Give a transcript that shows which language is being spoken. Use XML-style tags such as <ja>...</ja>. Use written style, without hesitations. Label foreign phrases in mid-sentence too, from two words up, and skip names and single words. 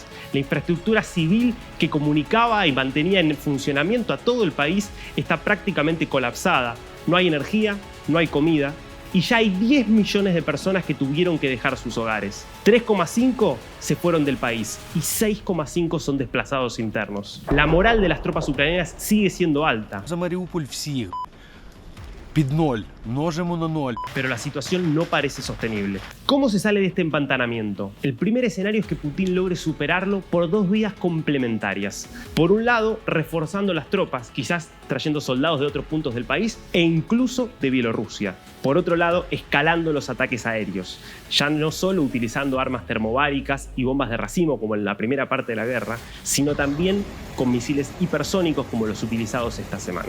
<es>La infraestructura civil que comunicaba y mantenía en funcionamiento a todo el país está prácticamente colapsada. No hay energía, no hay comida y ya hay 10 millones de personas que tuvieron que dejar sus hogares. 3,5 se fueron del país y 6,5 son desplazados internos. La moral de las tropas ucranianas sigue siendo alta.</es> <uk>За Маріуполь всіх. Під 0. Множимо на 0.</uk> <es>Pero la situación no parece sostenible. ¿Cómo se sale de este empantanamiento? El primer escenario es que Putin logre superarlo por 2 vías complementarias. Por un lado, reforzando las tropas, quizás trayendo soldados de otros puntos del país e incluso de Bielorrusia. Por otro lado, escalando los ataques aéreos, ya no solo utilizando armas termobáricas y bombas de racimo como en la primera parte de la guerra, sino también con misiles hipersónicos como los utilizados esta semana.</es>